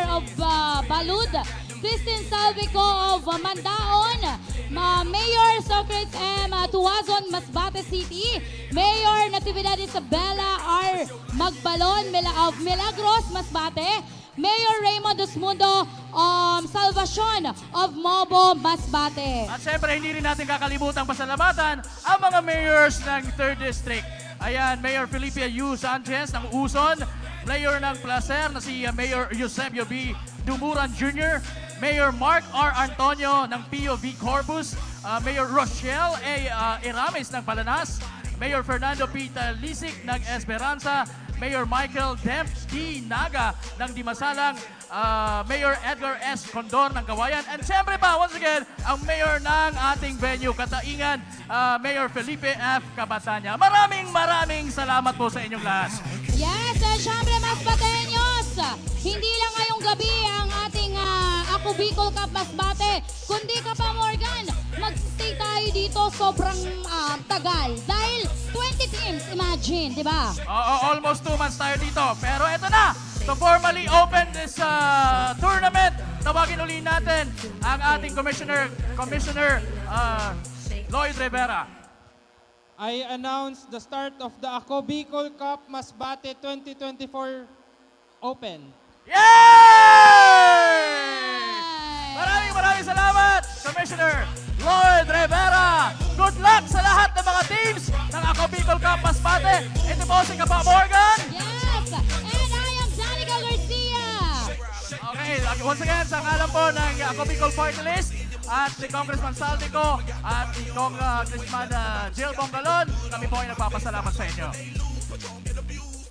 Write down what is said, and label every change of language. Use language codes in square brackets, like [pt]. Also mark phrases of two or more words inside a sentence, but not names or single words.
[en] of Balud, Christine Salvico of Mandaon, Mayor Socrates M. Tuazon, Masbate City, Mayor Natividad Isabela R. Magbalon of Milagros, Masbate, Mayor Raymond Dosmundo Salvacion of Mobo, Masbate. [tl] At syempre, hindi rin natin kakalimutan pasalamatan ang mga mayors ng 3rd District. Ayan, Mayor Felipe U. Sanchez ng Uson, Mayor ng Placer na si Mayor Eusebio B. Dumuran Jr., Mayor Mark R. Antonio ng POV Corpus, Mayor Rochelle A. Irames ng Palanas, Mayor Fernando P. Talisik ng Esperanza, Mayor Michael Demp D. Naga ng Dimasalang, Mayor Edgar S. Condor ng Kawayan, and siyempre pa, [en] once again, [tl] ang Mayor ng ating venue, Kataingan, Mayor Felipe F. Cabatanya. Maraming salamat po sa inyong lahat. [en] Yes, and [tl] syempre Masbateños, hindi lang ngayong gabi ang ating Ako Bicol Cup Masbate, kundi ka pa Morgan, mag-stay tayo dito sobrang tagal. Dahil 20 teams, imagine, di ba? Almost 2 months tayo dito. Pero eto na, [en] to formally open this tournament, [tl] tawagin uli natin ang ating Commissioner Lloyd Rivera. [en] I announce the start of the Ako Bicol Cup Masbate 2024 Open. Yay! [tl] Maraming salamat, Commissioner Lloyd Rivera. [en] Good luck [tl] sa lahat ng mga teams ng Ako Bicol Cup Masbate. Ito po si Kapa Morgan. [en] Yes, and I am Danica Garcia. Okay, once again, [tl] sa ngalan po ng Ako Bicol Party List, at si Congressman Saldico at si Congressman Jill Bongalon, kami po ay nagpapasalamat sa inyo.